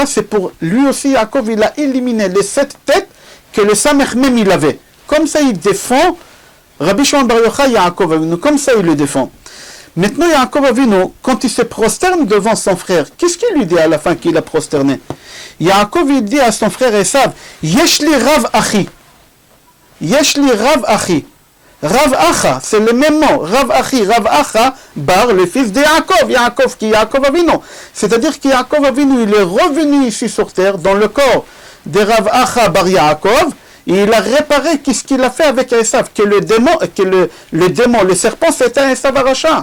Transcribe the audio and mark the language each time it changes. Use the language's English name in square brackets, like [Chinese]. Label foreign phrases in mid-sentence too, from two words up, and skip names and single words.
[French] C'est pour lui aussi, Yaakov, il a éliminé les 7 têtes que le Samech même il avait. Comme ça, il défend Rabbi Shimon Bar Yochai, Yaakov Avinu, comme ça, il le défend. Maintenant, Yaakov Avinu, quand il se prosterne devant son frère, qu'est-ce qu'il lui dit à la fin qu'il a prosterné? Yaakov, il dit à son frère Esav, [Hebrew] יש לי רב אחי. יש לי רב אחי. רב אחא, [French] c'est le même mot. Rav Achi, Rav Acha, Bar, le fils de Yaakov. Yaakov qui est Yaakov Avinu. C'est-à-dire que Yaakov Avinu, il est revenu ici sur terre, dans le corps de Rav Acha Bar Yaakov, et il a réparé qu'est-ce qu'il a fait avec Esav, que le démon, le serpent, c'était Esav Aracha.